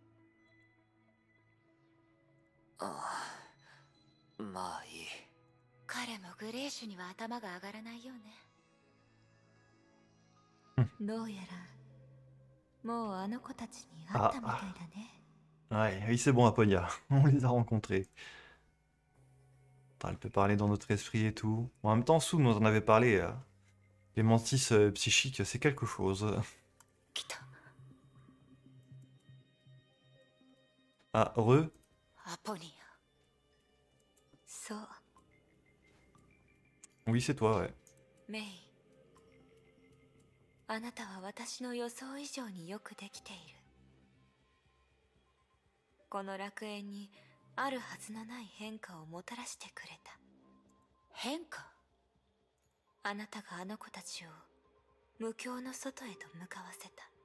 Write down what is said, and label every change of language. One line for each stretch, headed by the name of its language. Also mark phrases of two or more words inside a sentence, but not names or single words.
Japanese: ああ、まあいい。彼もグレーシュには頭が上がらないよね。どうやらもうあの子たちに会ったみたいだね。
French: Ouais, oui, c'est bon, Aponia, on les a rencontrés. Attends, elle peut parler dans notre esprit et tout. Bon, en même temps, Sou nous en avait parlé. Les mantis psychiques, c'est quelque chose.
Japanese: 来た。
French: Ah, Re?
Japanese: アポニア。そう、
French: Oui, c'est toi, ouais.
Japanese: メイ。あなたは私の予想以上によくできている。この楽園にあるはずのない変化をもたらしてくれた。変化？あなたがあの子たちを無境の外へと向かわせた。